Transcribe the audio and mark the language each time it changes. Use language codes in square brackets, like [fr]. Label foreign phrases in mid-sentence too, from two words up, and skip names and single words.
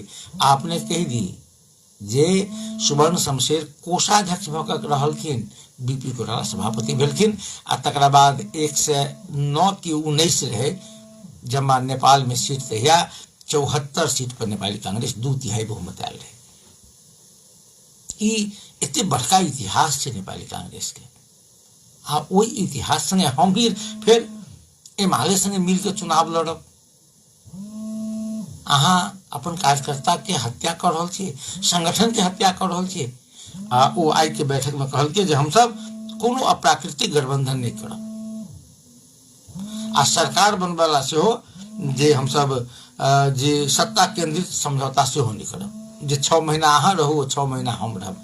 [mai] आपने कह दी जे सुवर्ण शमशेर कोषाध्यक्ष भऽ कऽ रहलखिन, बीपी कोइराला सभापति भेलखिन, आ तकरा बाद 109 की 19 रहे जमा नेपाल में सीट तहिया 74 सीट पर नेपाली कांग्रेस 2/3 बहुमत आयल रहे। ई एते बड़का इतिहास है नेपाली कांग्रेस के। आ ओई इतिहास संगे हम भी फिर एमाले संगे मिल के चुनाव लड़ब। अहाँ अपन कार्यकर्ता के हत्या कर रहल छी, संगठन के हत्या कर रहल छी। ओ आई के बैठक में कहलकै जे हम सब कोनो अप्राकृतिक गठबंधन नहीं करब, आ सरकार बनवाला से हो जे हम सब जे सत्ता केंद्रित समझौता से हो नहीं करब, जे 6 महीना अहाँ रहू 6 महीना हम रहब।